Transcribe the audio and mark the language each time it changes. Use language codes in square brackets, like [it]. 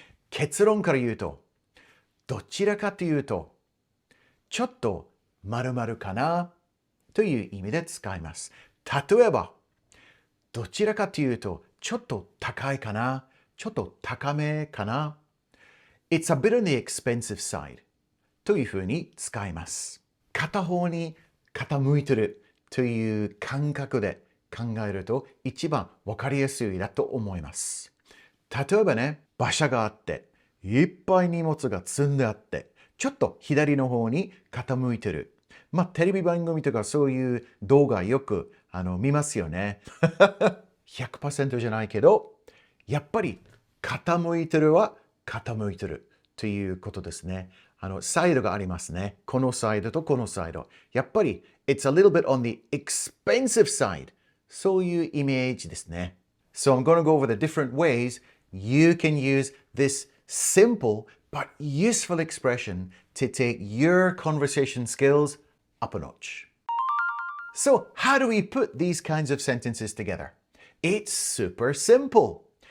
[ja] 結論から言うと、どちらかというと、ちょっと〇〇かなという意味で使います。例えば、どちらかというと、ちょっと高いかな、ちょっと高めかな。 [en] It's a bit on the expensive side [ja] というふうに使います。片方に傾いてるという感覚で考えると一番わかりやすいだと思います。例えばね、馬車があって、いっぱい荷物が積んであって、ちょっと左の方に傾いてる。テレビ番組とかそういう動画よく見ますよね。 100% じゃないけど、やっぱり傾いてるは傾いてるということですね。サイドがありますね。このサイドとこのサイド。やっぱり、 [en] it's a little bit on the expensive side. [ja] そういうイメージですね。 [en] So I'm going to go over the different ways you can use this simple but useful expression to take your conversation skills up a notch. So how do we put these kinds of sentences together? It's super simple.